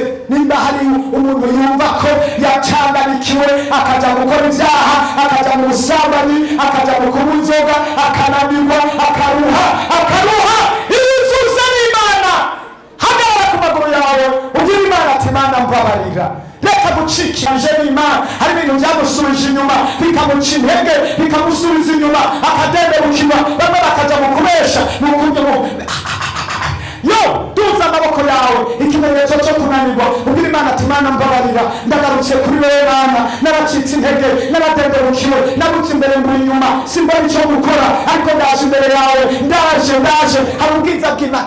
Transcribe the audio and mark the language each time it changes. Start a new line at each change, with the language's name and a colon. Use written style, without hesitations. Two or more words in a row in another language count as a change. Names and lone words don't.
Kinyarwanda: Nimba hari umuntu yumva ko yacanganikiwe akaja gukora ibyaha, akaja mu busambanyi, akaja mu kunywa inzoga, akananirwa, akaruha, yuzuze n'Imana. Hagarara ku maguru yawe ubwira Imana ati Mana mbabarira, reka gucikirije n'Imana. Hari ibintu byamusubije inyuma bikamuca intege, bikamusubiza inyuma, akadendebukirwa, bamwe bakaja mu kubesha, mu yo duza amaboko yawe, ikimenyetso cyo kunanirwa. Ubwira Imana ati Mana mbabarira, ndagarukiye kuri wewe Mana, naracitse intege, naradendebukiwe, nagutse imbere mburi inyuma, simbona icyo gukora, ariko ndaje imbere yawe, ndaje. Hari ubwiza bw'Imana.